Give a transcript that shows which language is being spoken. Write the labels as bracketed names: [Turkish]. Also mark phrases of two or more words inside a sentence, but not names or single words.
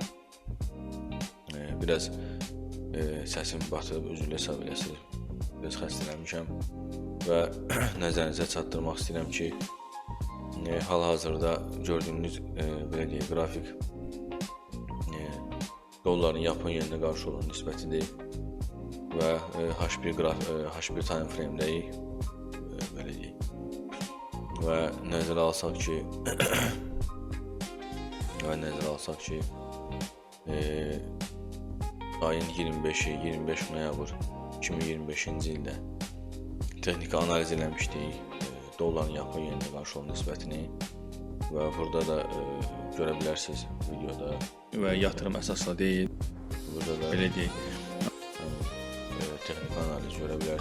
[Azerbaijani] Biraz səsim batıb, üzrlə hesab eləsiniz. Biraz xəstələnmişəm və nəzərinizə çatdırmaq istəyirəm ki, hal-hazırda gördüyünüz belə deyək, qrafik dolların Yapon yeninə qarşı olan nisbətidir və H1 [English] time frame- [Azerbaijani] dəyik, belə deyək. Və nəzərə alsaq ki, ayın 25 noyabr 2025-ci ildə texniki analiz eləmişdik dolların Yapon yeninə qarşı olan nisbətini və burada da görə bilərsiniz videoda və yatırım əsasla deyil, burada da belə deyək, texniki analiz görə bilərsiniz.